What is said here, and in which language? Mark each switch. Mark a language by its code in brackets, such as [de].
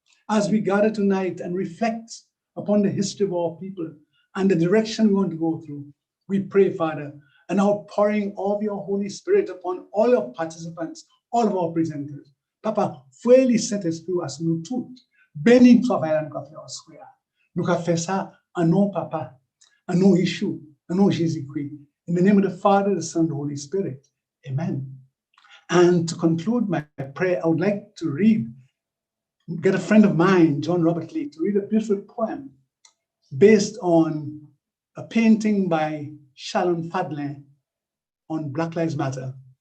[en] As we gather tonight and reflect upon the history of our people and the direction we want to go through, we pray, Father, an outpouring of your Holy Spirit upon all your participants, all of our presenters. [fr] Papa, fouez Saint-Esprit à nous tous. Bénis le travail que nous avons fait. Nous avons fait ça en nom Papa, en nom Yeshua, en nom Jésus-Christ. [en] In the name of the Father, the Son, and the Holy Spirit. Amen. And to conclude my prayer, I would like to get a friend of mine, John Robert Lee, to read a beautiful poem based on a painting by Shalon Fadlin on Black Lives Matter.